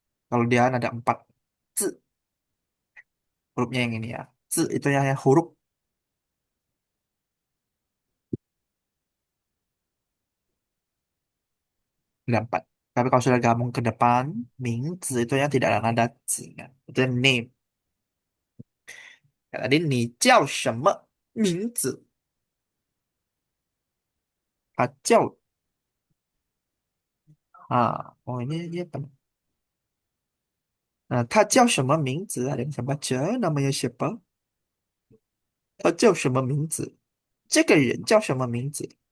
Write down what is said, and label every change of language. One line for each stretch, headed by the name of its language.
Indonesian: Kalau dia nada 4. 字 hurufnya yang ini ya. 字 itu yang huruf. Ada 4. Tapi kalau sudah gabung ke depan, 名字 itu yang tidak ada nada 字nya. Itu yang name.
Chinese: Ya, tadi 你叫什么名字? 他叫
Indonesian: oh ini apa?
Chinese: Nah, 他叫什么名字?
Indonesian: Ada yang bisa baca namanya siapa?
Chinese: 他叫什么名字?这个人叫什么名字?